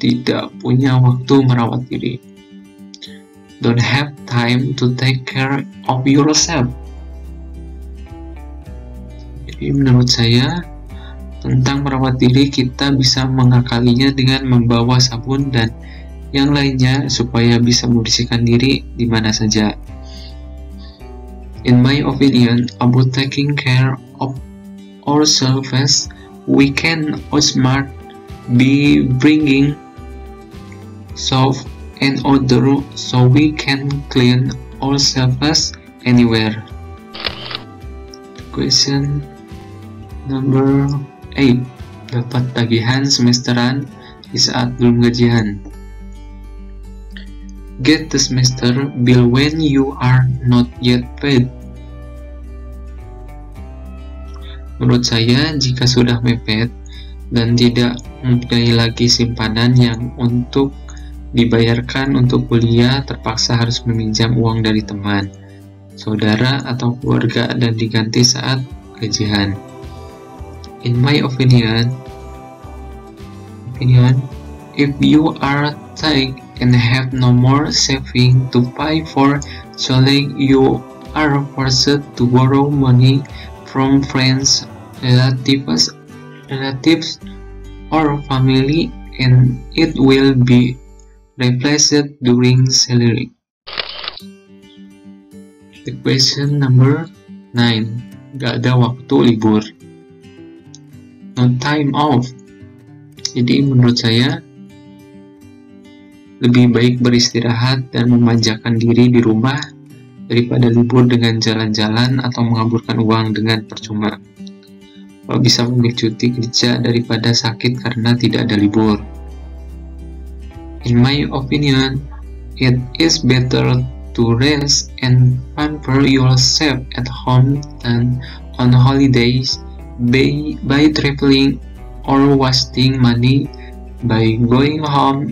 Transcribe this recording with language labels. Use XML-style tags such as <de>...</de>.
<id>Tidak punya waktu merawat diri.</id> <en>Don't have time to take care of yourself.</en> <id>Jadi menurut saya, tentang merawat diri kita bisa mengakalinya dengan membawa sabun dan yang lainnya supaya bisa membersihkan diri di mana saja.</id> <en>In my opinion, about taking care of ourselves, we can outsmart by bringing soap and odor so we can clean ourselves anywhere. Question number 8.</en> <id>Dapat tagihan semesteran di saat belum gajian.</id> <en>Get the semester bill when you are not yet paid.</en> <id>Menurut saya, jika sudah mepet dan tidak mempunyai lagi simpanan yang untuk dibayarkan untuk kuliah, terpaksa harus meminjam uang dari teman, saudara, atau keluarga dan diganti saat gajian.</id> <en>In my opinion, if you are tight and have no more saving to pay for college, you are forced to borrow money from friends, relatives, or family, and it will be replaced during salary. The question number 9.</en> <id>Gak ada waktu libur.</id> <en>No time off.</en> <id>Jadi menurut saya, lebih baik beristirahat dan memanjakan diri di rumah daripada libur dengan jalan-jalan atau mengaburkan uang dengan percuma. Kalau bisa memilih cuti kerja daripada sakit karena tidak ada libur.</id> <en>In my opinion, it is better to rest and pamper yourself at home than on holidays by traveling or wasting money by going home.</en>